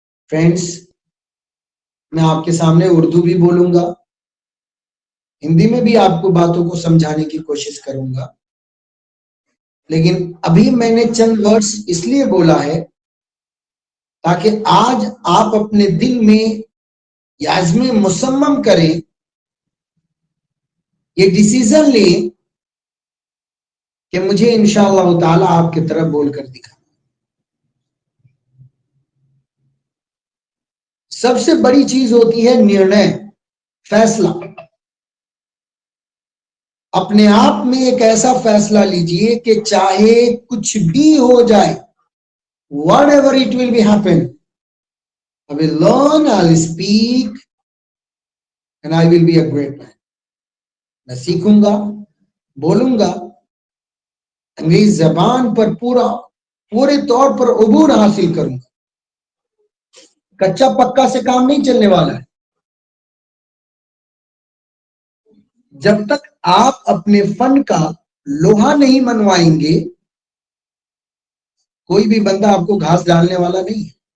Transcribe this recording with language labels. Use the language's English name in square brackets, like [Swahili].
[Hindi] Friends, मैं आपके सामने उर्दू भी बोलूंगा, हिंदी में भी आपको बातों को समझाने की कोशिश करूंगा, लेकिन अभी मैंने चंद वर्ड्स इसलिए बोला है ताकि आज आप अपने दिल में याज़्म मुसम्मम करें, ये डिसीजन लें कि मुझे इंशाअल्लाह ताला आपकी तरफ बोलकर दिखा. सबसे बड़ी चीज होती है निर्णय, फैसला. अपने आप में एक ऐसा फैसला लीजिए कि चाहे कुछ भी हो जाए, [English] whatever it will be happen, I will learn, I will speak and I will be a great man. [Hindi] मैं सीखूंगा, बोलूंगा, अंग्रेजी जबान पर पूरे तौर पर उबूर हासिल करूंगा. कच्चा पक्का से काम नहीं चलने वाला है. जब तक आप अपने फन का लोहा नहीं मनवाएंगे, कोई भी बंदा आपको घास डालने वाला नहीं है.